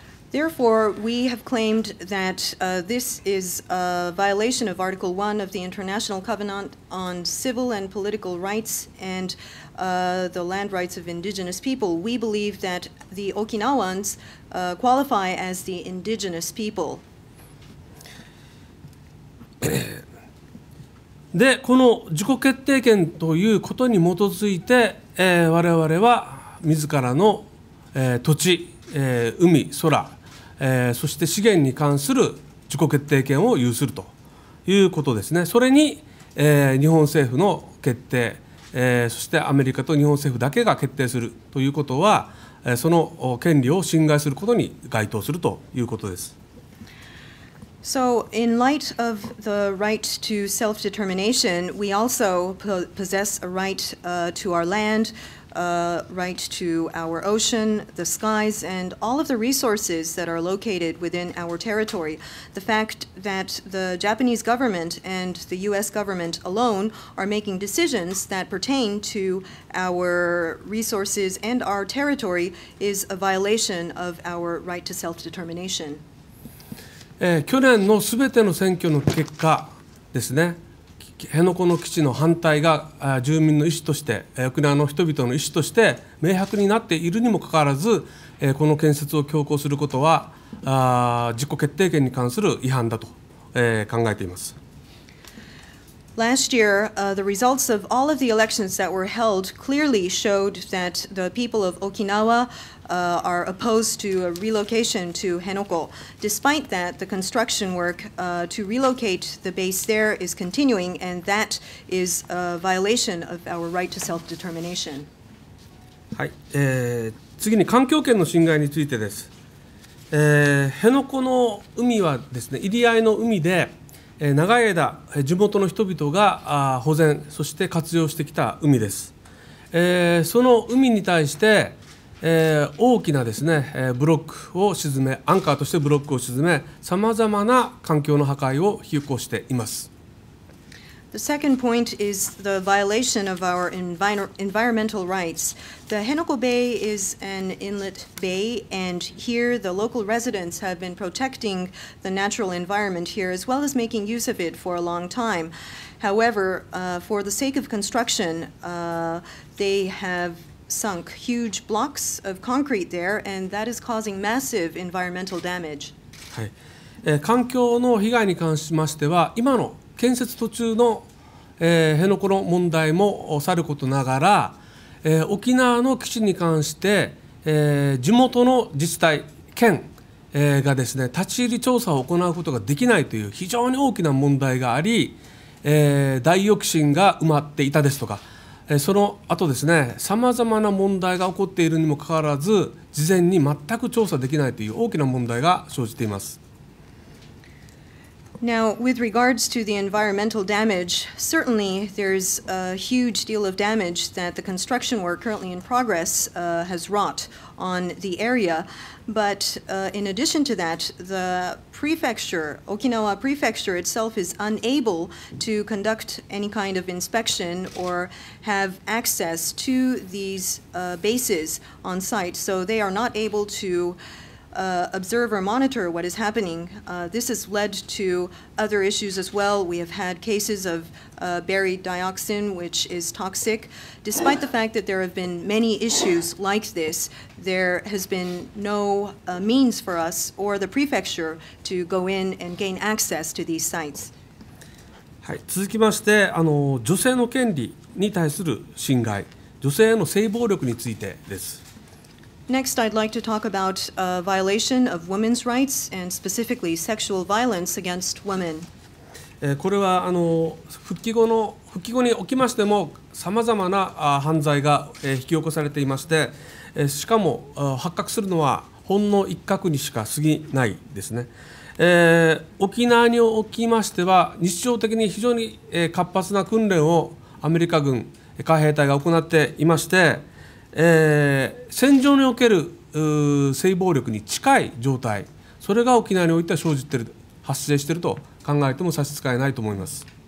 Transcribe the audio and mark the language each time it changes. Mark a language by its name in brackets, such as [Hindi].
[English] Therefore, we have claimed that this is a violation of Article 1 of the International Covenant on Civil and Political Rights and the land rights of indigenous people. We believe that the Okinawans qualify as the indigenous people. [Japanese] で、この自己決定権ということに基づいて、我々は自らの、土地、海、空、そして資源に関する自己決定権を有するということですね。それに、日本政府の決定、そしてアメリカと日本政府だけが決定するということは、その権利を侵害することに該当するということです。 [English] So, in light of the right to self-determination, we also possess a right to our land, right to our ocean, the skies, and all of the resources that are located within our territory. The fact that the Japanese government and the U.S. government alone are making decisions that pertain to our resources and our territory is a violation of our right to self-determination. [Japanese] 去年のすべての選挙の結果ですね、辺野古の基地の反対が住民の意思として、沖縄の人々の意思として明白になっているにもかかわらず、この建設を強行することは自己決定権に関する違反だと、考えています。 [English] Last year, the results of all of the elections that were held clearly showed that the people of Okinawa are opposed to a relocation to Henoko. Despite that, the construction work to relocate the base there is continuing, and that is a violation of our right to self-determination. [Japanese] はい、次に環境権の侵害についてです。辺野古の海はですね、入り合いの海で長い間地元の人々が保全そして活用してきた海です。その海に対して大きなですねブロックを沈め、アンカーとしてブロックを沈め、さまざまな環境の破壊を引き起こしています。 [English] The second point is the violation of our environmental rights. The Henoko Bay is an inlet bay, and here the local residents have been protecting the natural environment here as well as making use of it for a long time. However, for the sake of construction, they have sunk huge blocks of concrete there, and that is causing massive environmental damage. [Japanese] はい、環境の被害に関しましては、今の建設途中の、辺野古の問題もさることながら、沖縄の基地に関して、地元の自治体、県、がですね、立ち入り調査を行うことができないという非常に大きな問題があり、大抑信が埋まっていたですとか、その後ですね、さまざまな問題が起こっているにもかかわらず、事前に全く調査できないという大きな問題が生じています。 [English] Now, with regards to the environmental damage, certainly there's a huge deal of damage that the construction work currently in progress has wrought on the area. But in addition to that, the prefecture, Okinawa Prefecture itself is unable to conduct any kind of inspection or have access to these bases on site. So they are not able to observe or monitor what is happening. This has led to other issues as well. We have had cases of baried dioxin, which is toxic. Despite the fact that there have been many issues like this, there has been no means for us or the prefecture to go in and gain access to these sites. [Japanese] はい、続きまして、女性の権利に対する侵害、女性への性暴力についてです。 [English] Next, I'd like to talk about a violation of women's rights and specifically sexual violence against women. [Japanese] これは復帰後におきましてもさまざまな犯罪が引き起こされていまして、しかも発覚するのはほんの一角にしか過ぎないですね。沖縄におきましては、日常的に非常に活発な訓練をアメリカ軍海兵隊が行っていまして、戦場における性暴力に近い状態、それが沖縄においては生じている、発生していると考えても差し支えないと思います。